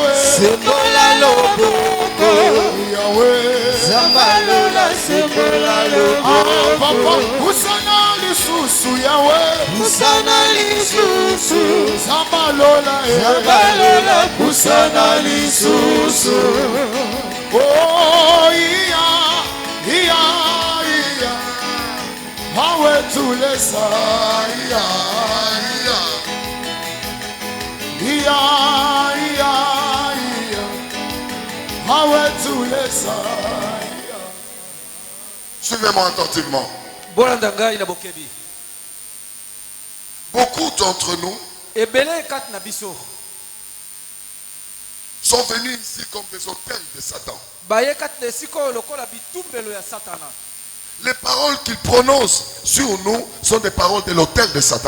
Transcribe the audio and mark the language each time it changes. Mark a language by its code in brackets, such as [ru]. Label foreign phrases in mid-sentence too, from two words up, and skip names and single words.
[ln] Sebola loboko. Yahweh. Zambalola sebola loboko. Papa usana lisusu Yahweh. Usana lisusu. Zambalola Zambalola usana lisusu. Oh iya. Hawe tulesa iya. Hawe tulesa. [fr] Suivez-moi attentivement. [ln] Bolandanga ina bokebi. [fr] Beaucoup d'entre nous [ln] Ebele kat na biso. [fr] sont venus ici comme des autels de Satan. Les paroles qu'ils prononcent sur nous sont des paroles de l'autel de Satan.